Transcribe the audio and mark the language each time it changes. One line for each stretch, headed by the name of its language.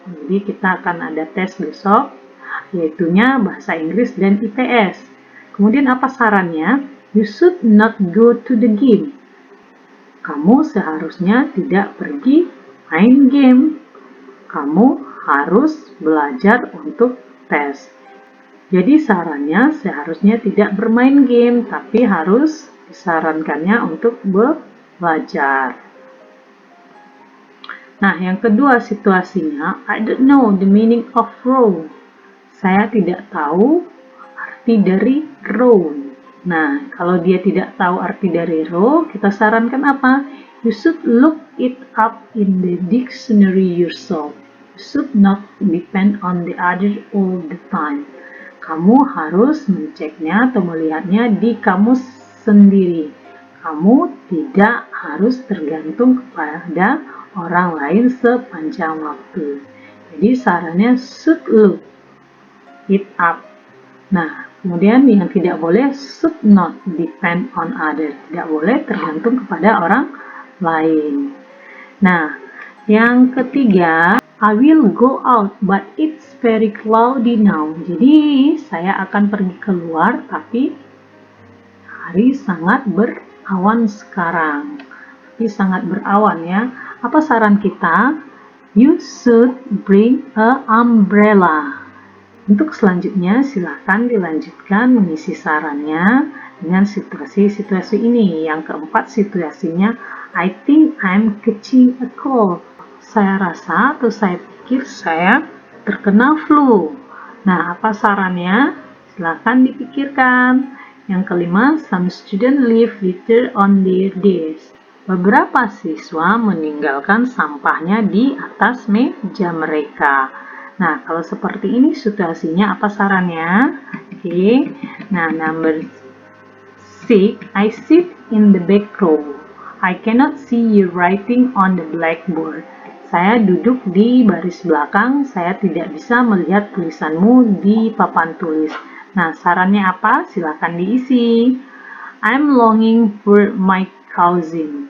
Indonesian: Jadi kita akan ada tes besok, yaitunya bahasa Inggris dan IPS. Kemudian apa sarannya?
English: You should not go to the game.
Indonesian: Kamu seharusnya tidak pergi main game. Kamu harus belajar untuk tes. Jadi sarannya seharusnya tidak bermain game, tapi harus disarankannya untuk belajar. Nah, yang kedua situasinya,
English: I don't know the meaning of row.
Indonesian: Saya tidak tahu arti dari row. Nah, kalau dia tidak tahu arti dari row, kita sarankan apa?
English: You should look it up in the dictionary yourself. You should not depend on the other all the time.
Indonesian: Kamu harus menceknya atau melihatnya di kamus sendiri. Kamu tidak harus tergantung kepada orang lain sepanjang waktu. Jadi sarannya
English: should look it up.
Indonesian: Nah, kemudian yang tidak boleh
English: should not depend on other.
Indonesian: Tidak boleh tergantung kepada orang lain. Nah, yang ketiga,
English: I will go out but it's very cloudy now.
Indonesian: Jadi saya akan pergi keluar tapi hari sangat berawan sekarang. Tapi sangat berawan ya. Apa saran kita?
English: You should bring a umbrella.
Indonesian: Untuk selanjutnya silakan dilanjutkan mengisi sarannya dengan situasi-situasi ini. Yang keempat situasinya,
English: I think I'm catching a cold.
Indonesian: Saya rasa atau saya pikir saya terkena flu. Nah, apa sarannya? Silakan dipikirkan. Yang kelima,
English: some students leave litter on their desk.
Indonesian: Beberapa siswa meninggalkan sampahnya di atas meja mereka. Nah, kalau seperti ini situasinya apa sarannya? Oke.
English: Nah, number 6, I sit in the back row. I cannot see you writing on the blackboard.
Indonesian: Saya duduk di baris belakang, saya tidak bisa melihat tulisanmu di papan tulis. Nah, sarannya apa? Silakan diisi.
English: I'm longing for my cousin.